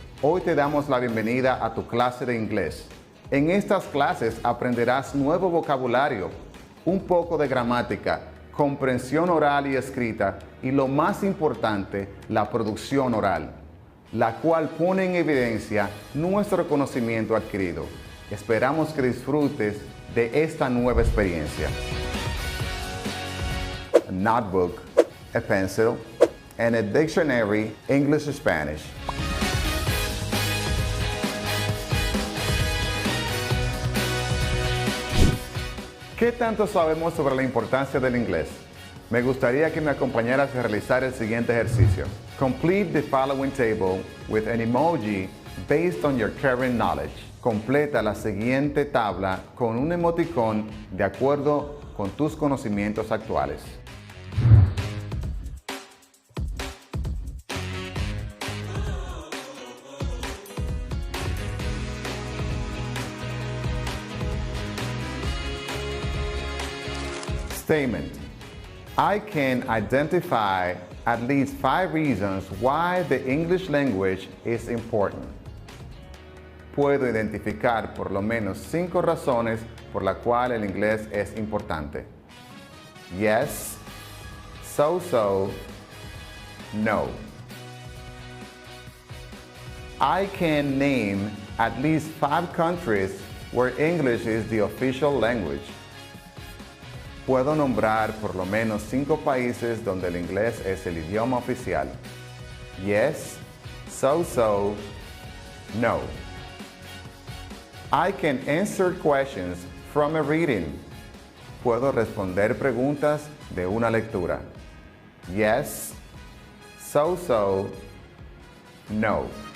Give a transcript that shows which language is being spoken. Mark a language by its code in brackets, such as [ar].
[es] Hoy te damos la bienvenida a tu clase de inglés. En estas clases aprenderás nuevo vocabulario, un poco de gramática, comprensión oral y escrita y lo más importante, la producción oral, la cual pone en evidencia nuestro conocimiento adquirido. Esperamos que disfrutes de esta nueva experiencia. [en] A notebook, a pencil, and a dictionary, English or Spanish. [es] ¿Qué tanto sabemos sobre la importancia del inglés? Me gustaría que me acompañaras a realizar el siguiente ejercicio. [en] Complete the following table with an emoji based on your current knowledge. [es] Completa la siguiente tabla con un emoticón de acuerdo con tus conocimientos actuales. [en] Statement. I can identify at least 5 reasons why the English language is important. [es] Puedo identificar por lo menos 5 razones por las cuales el inglés es importante. [en] Yes, so, no. I can name at least 5 countries where English is the official language. [es] Puedo nombrar por lo menos 5 países donde el inglés es el idioma oficial. [en] Yes, so, no. I can answer questions from a reading. [es] Puedo responder preguntas de una lectura. [en] Yes, so, no.